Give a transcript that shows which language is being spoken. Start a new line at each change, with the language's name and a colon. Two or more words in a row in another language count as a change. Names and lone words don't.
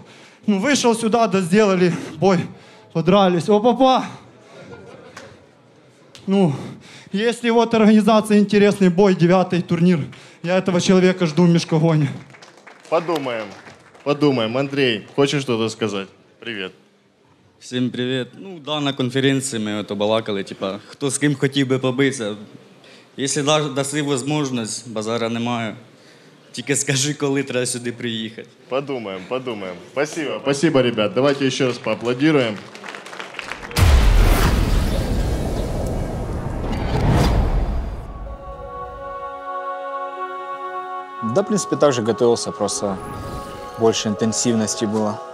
Russian: Ну, вышел сюда, да сделали бой, подрались. О, папа! Ну, если вот организация интересный бой, 9-й турнир, я этого человека жду в Мешкогоне. Подумаем. Андрей, хочешь что-то сказать? Привет.
Ukrainian: Всім привіт. Ну, да, на конференції ми ото балакали, типа, хто з ким хотів би побитися. Якщо даси можливість, базара немає. Тільки скажи, коли треба сюди приїхати.
Russian: Подумаем. Спасибо, ребят. Давайте еще раз поаплодируем. Да, в принципе, так же готовился, просто больше интенсивности было.